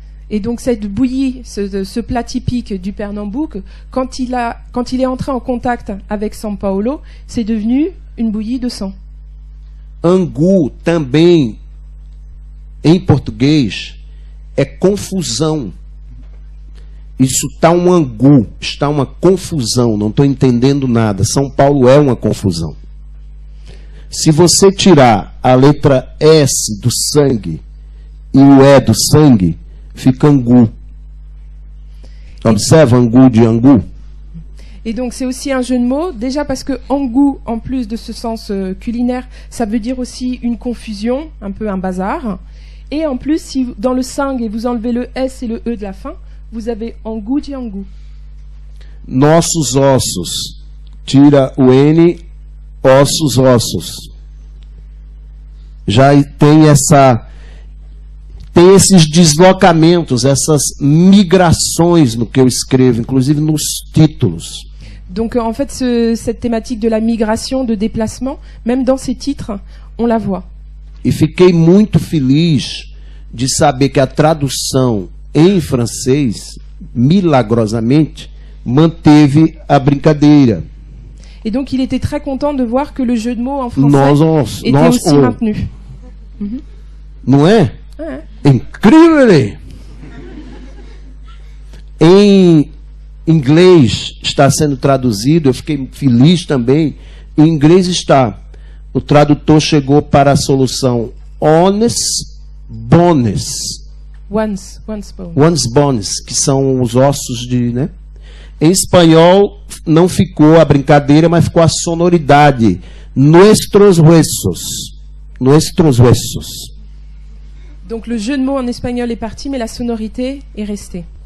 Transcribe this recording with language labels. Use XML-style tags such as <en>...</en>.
<fr>Et donc cette bouillie, ce plat typique du Pernambouc, quand il est entré en contact avec São Paulo, c'est devenu une bouillie de sang.</fr> <pt>Angu também, em português, é confusão. Isso está um angu, está uma confusão, não estou entendendo nada. São Paulo é uma confusão. Se você tirar a letra S do sangue e o E do sangue, fica angu. Observe angu de angu.</pt> <fr>Et donc c'est aussi un jeu de mots, déjà parce que angu, en plus de ce sens culinaire, ça veut dire aussi une confusion, un peu un bazar. Et en plus, si dans le sangue vous enlevez le S et le E de la fin, vous avez angu de angu.</fr> <pt>Nossos ossos. Tira o N, ossos. Já tem esses deslocamentos, essas migrações no que eu escrevo, inclusive nos títulos.</pt> <fr>Donc en fait, cette thématique de la migration, de déplacement, même dans ces titres, on la voit.</fr> <pt>E fiquei muito feliz de saber que a tradução em francês, milagrosamente, manteve a brincadeira.</pt> <fr>Et donc il était très content de voir que le jeu de mots en français était aussi maintenu.</fr> <pt>Não é? Incrível! Em inglês está sendo traduzido, eu fiquei feliz também. Em inglês está. O tradutor chegou para a solução</pt> <en>ones bones. Ones bones,</en> <pt>que são os ossos de, né? Em espanhol não ficou a brincadeira, mas ficou a sonoridade.</pt> <es>Nuestros huesos. Nuestros huesos.</es> <fr>Donc le jeu de mots en espagnol est parti, mais la sonorité est restée.</fr>